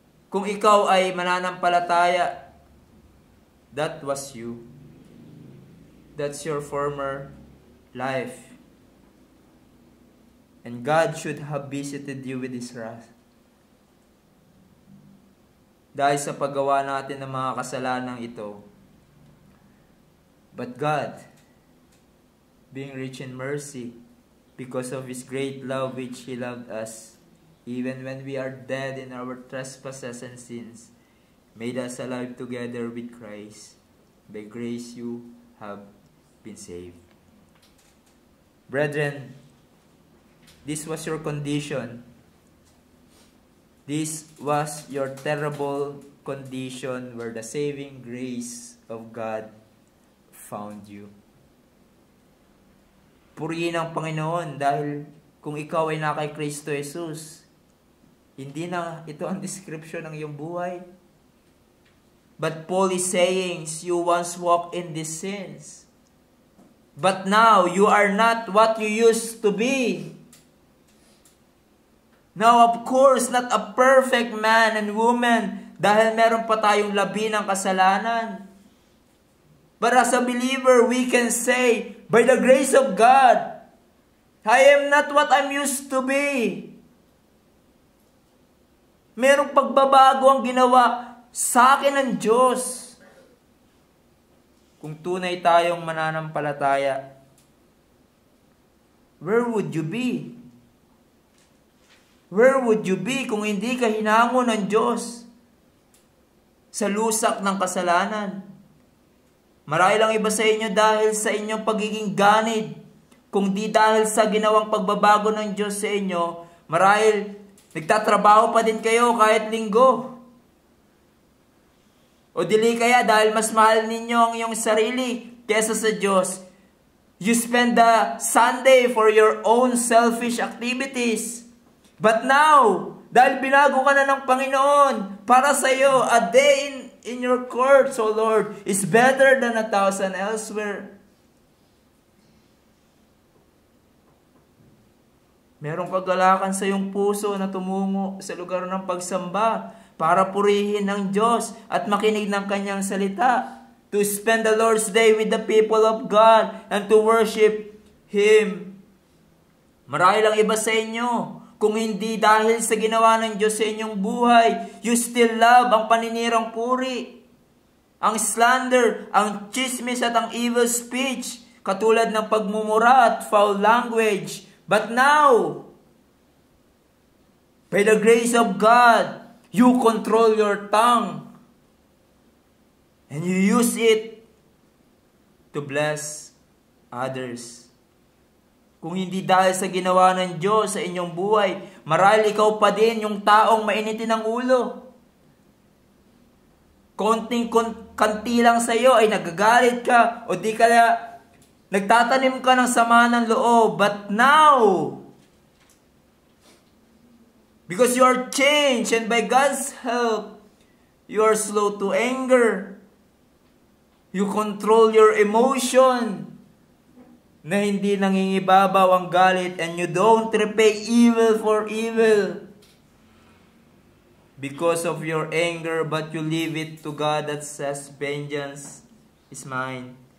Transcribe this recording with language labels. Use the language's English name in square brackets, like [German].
[Filipino] Kung ikaw ay mananampalataya, [English] that was you. That's your former life. And God should have visited you with His wrath. [Filipino] Dahil sa paggawa natin ng mga kasalanang ito. [English] But God, being rich in mercy, because of His great love which He loved us, even when we are dead in our trespasses and sins, made us alive together with Christ. By grace you have been saved. Brethren, this was your condition. This was your terrible condition where the saving grace of God found you. [Filipino] Purihin ang Panginoon dahil kung ikaw ay na kay Kristo Jesus, hindi na ito ang description ng iyong buhay. [English] But Paul is saying, you once walked in these sins. But now, you are not what you used to be. Now, of course, not a perfect man and woman [Filipino] dahil meron pa tayong labi ng kasalanan. [English] But as a believer, we can say, by the grace of God, I am not what I'm used to be. [Filipino] Merong pagbabago ang ginawa sa akin ng Diyos. Kung tunay tayong mananampalataya, [English] where would you be? Where would you be [Filipino] kung hindi ka hinango ng Diyos sa lusak ng kasalanan? Marahil ang iba sa inyo dahil sa inyong pagiging ganid, kung di dahil sa ginawang pagbabago ng Diyos sa inyo, marahil nagtatrabaho pa din kayo kahit linggo. O dili kaya dahil mas mahal ninyo ang iyong sarili kesa sa Diyos, [English] you spend the Sunday for your own selfish activities. But now, [Filipino] dahil binago ka na ng Panginoon, para sa iyo, [English] a day in your courts, O Lord, is better than 1,000 elsewhere. [Filipino] Merong kagalakan sa iyong puso na tumungo sa lugar ng pagsamba para purihin ang Diyos at makinig ng Kanyang salita. [English] To spend the Lord's Day with the people of God and to worship Him. [Filipino] Marahil ang iba sa inyo, kung hindi dahil sa ginawa ng Diyos sa inyong buhay, [English] you still love [Filipino] ang paninirang puri, ang slander, ang chismis at ang evil speech, katulad ng pagmumura at foul language. [English] But now, by the grace of God, you control your tongue and you use it to bless others. [Filipino] Kung hindi dahil sa ginawa ng Diyos sa inyong buhay, marahil ikaw pa din yung taong mainitin ang ulo. Kanti lang sa iyo ay nagagalit ka o di kaya nagtatanim ka ng sama ng loob. [English] But now, because you are changed and by God's help, you are slow to anger. You control your emotion [Filipino] na hindi nangingibabaw ang galit [English] and you don't repay evil for evil because of your anger, but you leave it to God that says, vengeance is mine.